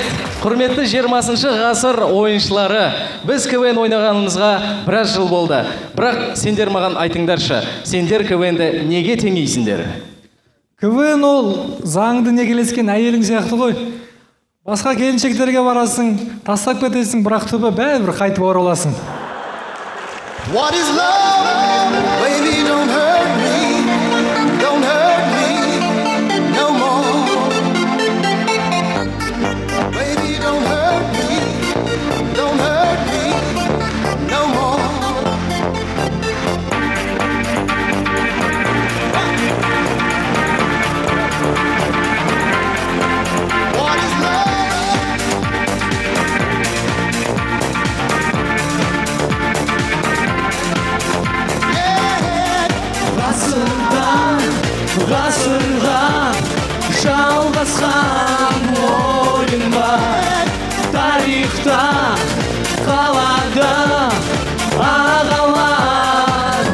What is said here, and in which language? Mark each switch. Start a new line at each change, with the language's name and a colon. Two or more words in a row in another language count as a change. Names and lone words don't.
Kazakh: Құрметті 20-шы ғасыр ойыншылары, біз КВН ойнағанымызға біраз жыл болды. Бірақ сендер маған айтыңдаршы, сендер КВНді неге теңейсіңдер? КВН ол заңды некелескен әйелің сияқты ғой. Басқа келіншектерге барасың, тастап кетесің, бірақ түбі бәрібір қайтып ораласың.
English: What is love? Baby, don't hurt me. Don't hurt me no more. Baby, don't hurt me. Don't hurt me no more. What is love?
Kazakh: Ғасырға жалғасқан ойын бар, тарихта қалады ағалар.